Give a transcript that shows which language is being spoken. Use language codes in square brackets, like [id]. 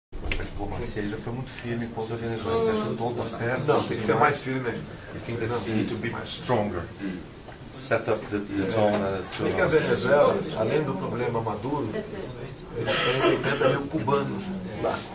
[pt] diplomacia, ele foi muito firme contra a Venezuela. Você acha que o tom está certo? Não, tem que ser mais firme ainda. [en] You think that we need to be stronger? Set up the tone [pt] Porque a Venezuela, além do problema Maduro, eles têm 80 mil cubanos lá.